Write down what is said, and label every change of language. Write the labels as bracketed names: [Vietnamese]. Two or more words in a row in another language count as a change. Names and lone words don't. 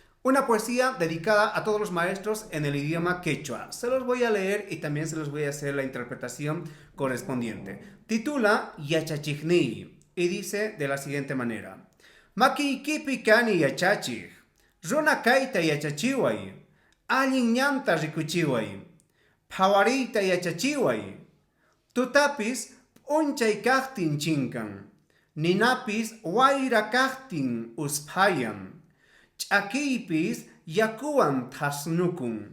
[Spanish] Una poesía dedicada a todos los maestros en el idioma quechua. Se los voy a leer y también se los voy a hacer la interpretación correspondiente. Titula Yachachigni y dice de la siguiente manera. [Quechua] Maki kipi kani yachachig, runa kaita yachachiway, allin ñanta rikuchiway, pawarita yachachiway, tutapis unchay kachtin chinkan, ninapis wayra kachtin uspayan, ch'akiypis yakuwan thasnukun.